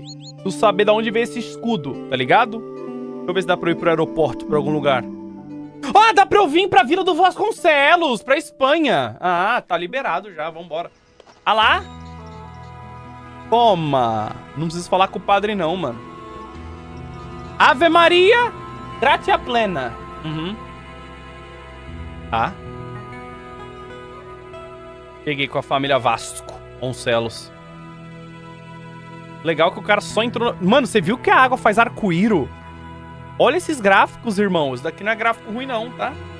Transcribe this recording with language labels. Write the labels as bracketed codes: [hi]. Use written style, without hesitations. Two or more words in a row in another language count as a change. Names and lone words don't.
[pt] Tu saber de onde veio esse escudo, tá ligado? Deixa eu ver se dá pra eu ir pro aeroporto, pra algum lugar. Ah, dá pra eu vir pra Vila do Vasconcelos, pra Espanha. Ah, tá liberado já, vambora. Ah lá. Toma. Não preciso falar com o padre não, mano. [la] Ave Maria, gratia plena. Uhum. [pt] Tá. Cheguei com a família Vasconcelos. Legal que o cara só entrou... Mano, você viu que a água faz arco-íro? Olha esses gráficos, irmão. Isso daqui não é gráfico ruim, não, tá?